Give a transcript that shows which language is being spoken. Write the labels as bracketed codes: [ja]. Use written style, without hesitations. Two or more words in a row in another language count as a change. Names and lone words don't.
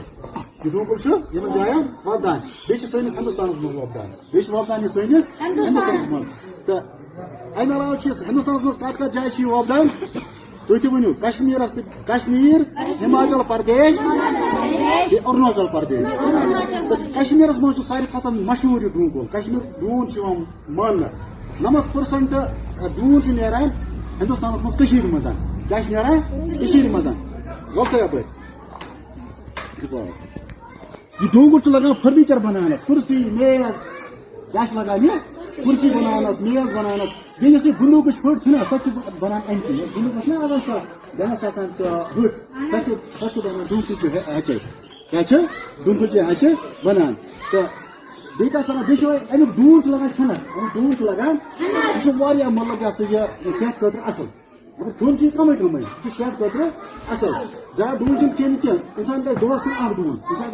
[ks] یہ ڈوٗنۍ کُل چھُ یِمن جاین وۄپدان بیٚیہِ چھِ سٲنِس ہندوستانس مز وۄپدان بیٚیہِ چھِ وۄپدان یہِ سٲنِس ہندوستانس مز تہٕ امہ علاوہ ہندوستانس مز کت جائیں وۄپدان تُہۍ تہِ ؤنِو کشمیر ہماچل پردیش اروناچل پردیش کشمیرس مز ساروی کھۄتہٕ مشہوٗر یہ ڈوٗنۍ کُل کشمیر ڈوٗن ماننہٕ 90% ڈوٗن نیران ہندوستانس مز کشیٖرِ منٛز کیا نیران کشیٖرِ منٛز وۄل سا یپٲرۍ یہ ڈوٗنۍ کُل لگان فرنیچر بنانس کرسی میز کیا لگان یہ کرسی بنانس میز بنانس بیٚیہِ یۄس یہِ گُنٛڈوٗکٕچ پھٔٹ چھِنہ سۄ چھِ بنان امہِ چی گُنٛڈوٗکس چھِنہ آسان سۄ بیٚنس آسان سۄ پھٔٹ سۄ چھِ بنان ڈوٗنۍ ہچے کیٛاہ چھِ ڈوٗنۍ ہچہِ بنان تہٕ بیٚیہِ کتھ ونان بیٚیہِ چھُ امیُک ڈوٗن چھُ لگان کھٮ۪نس امیُک ڈوٗن چھُ لگان یہِ چھُ واریاہ مطلب یہ سا یہ صحت خٲطرٕ اصل مگر کھیوٚن چھُ یہِ کمٕے یہِ چھُ صحت خٲطرٕ اصل زیادٕ ڈوٗن چھُنہٕ کھیٚنۍ کینٛہہ انسان گژھِ دۄہس کھیوٚن اکھ ڈوٗن انسان